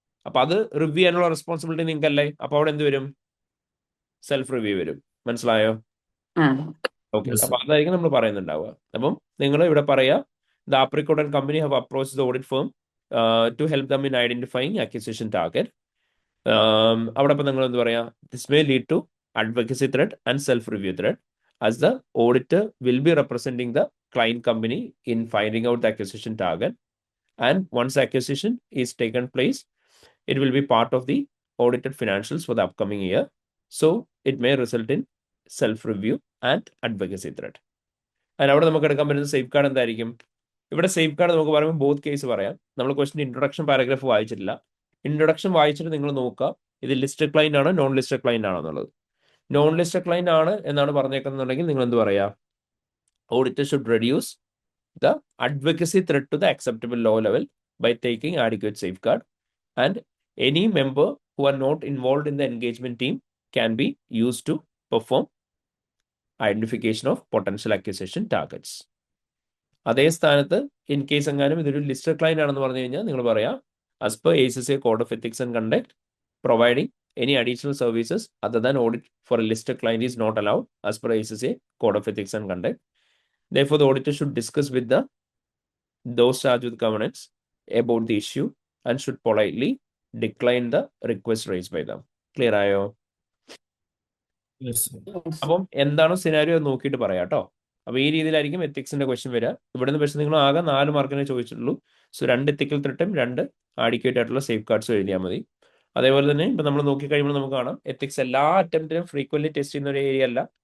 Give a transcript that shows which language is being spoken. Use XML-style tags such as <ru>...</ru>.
<ml>അപ്പൊ അത് റിവ്യൂ ചെയ്യാനുള്ള റെസ്പോൺസിബിലിറ്റി നിങ്ങൾക്കല്ലേ? അപ്പൊ അവിടെ എന്ത് വരും? സെൽഫ് റിവ്യൂ വരും. മനസ്സിലായോ? ഓക്കെ, അപ്പൊ അതായിരിക്കും നമ്മൾ പറയുന്നുണ്ടാവുക. അപ്പം നിങ്ങൾ ഇവിടെ പറയാ</ml> <en>The Apricot and company have approach the audit firm to help them in identifying acquisition target.</en> <ml>അവിടെ ഇപ്പം നിങ്ങൾ എന്ത് പറയാ?</ml> <en>This may lead to advocacy threat and self-review threat, as the auditor will be representing the client company in finding out the acquisition target. And once acquisition is taken place, it will be part of the audited financials for the upcoming year. So it may result in self-review and advocacy threat.</en> <ml>And അവിടെ നമുക്ക് എടുക്കാൻ പറ്റുന്ന safe guard എന്തായിരിക്കും? ഇവിടെ safe guard നമുക്ക് പറയുമ്പോൾ both case പറയാം. നമ്മൾ ക്വസ്റ്റ്യൻ ഇൻട്രൊഡക്ഷൻ പാരഗ്രാഫ് വായിച്ചിട്ടില്ല. ഇൻട്രൊഡക്ഷൻ വായിച്ചിട്ട് നിങ്ങൾ നോക്കുക ഇത് ലിസ്റ്റഡ് ക്ലൈന്റ് ആണോ നോൺ ലിസ്റ്റഡ് ക്ലൈന്റ് ആണോ എന്നുള്ളത്. നോൺ ലിസ്റ്റഡ് ക്ലൈന്റ് ആണ് എന്നാണ് പറഞ്ഞേക്കുന്നുണ്ടെങ്കിൽ നിങ്ങൾ എന്ത് പറയാ?</ml> <en>Auditor should reduce the advocacy threat to the acceptable low level by taking adequate safeguard, and any member who are not involve in the engagement team can be use to perform identification of potential acquisition targets.</en> <ml>അതേ സ്ഥാനത്ത് in case എങ്ങാനും ഇതൊരു listed client ആണെന്ന് പറഞ്ഞു കഴിഞ്ഞാൽ നിങ്ങൾ പറയാം</ml> <en>as per ACCA Code of Ethics and Conduct, providing any additional services other than audit for a listed client is not allowed as per ACCA Code of Ethics and Conduct. Therefore, the auditor should discuss with those charged with governance about the issue and should politely decline the request raised by them.</en> <ml>Clear ആയോ? അപ്പം എന്താണോ scenario നോക്കിയിട്ട് പറയാം കേട്ടോ. അപ്പൊ ഈ രീതിയിലായിരിക്കും എത്തിക്സിന്റെ question വരിക. ഇവിടുന്ന് പക്ഷേ നിങ്ങൾ ആകെ 4 മാർക്കിനെ ചോദിച്ചിട്ടുള്ളൂ. സോ 2 എത്തിക്കൽ ത്രെട്ടും 2 ആഡിക്വേറ്റ് ആയിട്ടുള്ള സേഫ് ഗാർഡ്സും എഴുതിയാൽ മതി. അതേപോലെ തന്നെ ഇപ്പൊ നമ്മൾ നോക്കിക്കഴിയുമ്പോൾ നമുക്ക് കാണാം എത്തിക്സ് എല്ലാ അറ്റംപ്റ്റിനും ഫ്രീക്വന്റ് ടെസ്റ്റ് ചെയ്യുന്ന ഒരു ഏരിയ അല്ല.</ml>